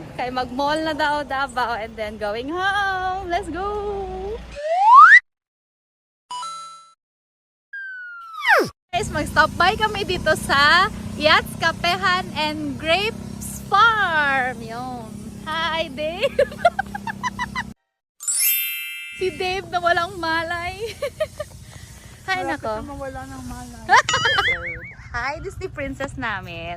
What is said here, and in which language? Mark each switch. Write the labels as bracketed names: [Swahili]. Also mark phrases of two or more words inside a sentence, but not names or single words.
[Filipino] Kay mag-mall na daw Davao [English] and then going home. Let's go! [Filipino] Guys, mag- [English] stop by [Filipino] kami dito sa Yachts, Kapehan and Grapes Farm. Yun. Hi, Dave! Si Dave na walang malay. Hi, nako. Wala ng malay. Hi, Disney princess namin.